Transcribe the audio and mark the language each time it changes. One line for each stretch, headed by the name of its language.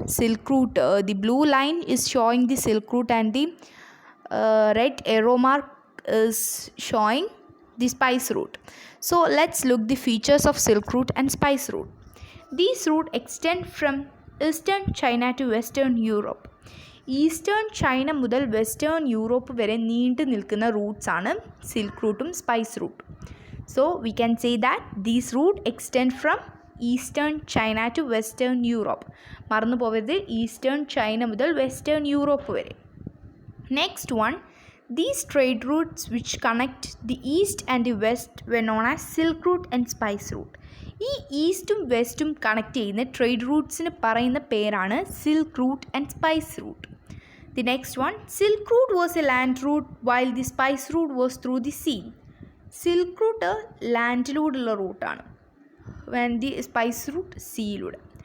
English: Silk Route, the blue line is showing the Silk Route and the red arrow mark is showing the Spice Route. So let's look the features of Silk Route and Spice Route. These routes extend from eastern China to western Europe.
Malayalam: Eastern China മുതൽ western Europe വരെ നീണ്ടു നിൽക്കുന്ന റൂട്ട്സാണ് silk റൂട്ടും spice റൂട്ടും.
English: So we can say that these route extend from eastern China to western Europe.
Malayalam: മറന്നു പോകരുത്, eastern China മുതൽ western Europe വരെ.
English: Next one, these trade routes which connect the east and the west were known as Silk Route and Spice Route.
Malayalam: ഈ ഈസ്റ്റും വെസ്റ്റും connect ചെയ്യുന്ന trade റൂട്ട്സിന് പറയുന്ന പേരാണ് silk route and spice root.
English: The next one, silk route was a land route while the spice route was through the sea.
Malayalam: Silk route ലാൻഡിലൂടെയുള്ള റൂട്ടാണ്, and the spice root സീയിലൂടെ.